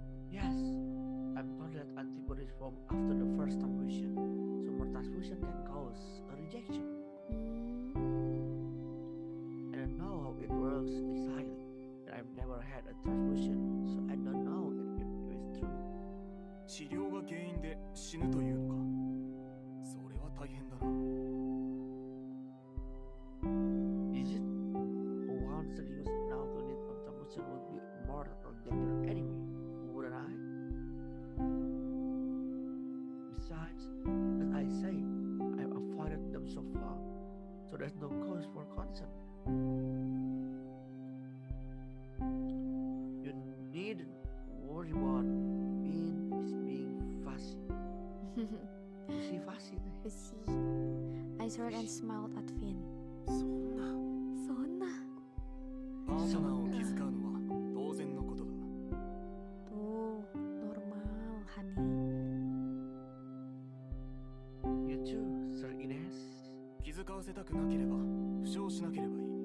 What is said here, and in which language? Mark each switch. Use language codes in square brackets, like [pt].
[en] Yes, I'm told that antibodies form after the first transfusion, so more transfusion can cause a rejection. I don't know how it works exactly, and I've never had a transfusion, so I don't know if it's true. [ja] 治療が原因で死ぬというのか。それは大変だな。 [en] Is it? One serious enough to need a transfusion would be more danger anyway, wouldn't I? Besides, as I say, I've avoided them so far, so there's no cause for concern. You needn't worry about being fussy. You see fussy there? Besi. I shrugged and smiled at Finn. [ja] そんな。そんな。パートナーを気遣うのは当然のことだ。 [id] Tuh, normal, Hani. [en] You too, Sir Ines. [ja] 気遣わせたくなければ負傷しなければいい。